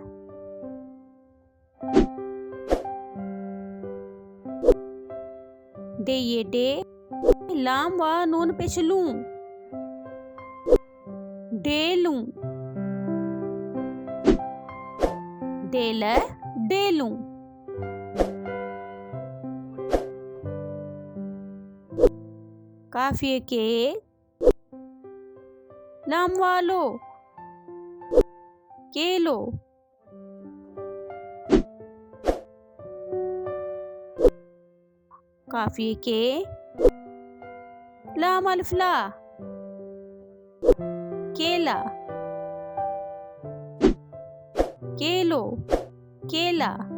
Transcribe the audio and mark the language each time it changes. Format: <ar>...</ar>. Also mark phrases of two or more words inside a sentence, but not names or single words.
<sd>डे ये डे लाम वा नून पेशलू डेलू। डेल डेलू। काफिए के लाम वालो केलो। काफिए के लाम अल्फला केला केलो केला।</sd>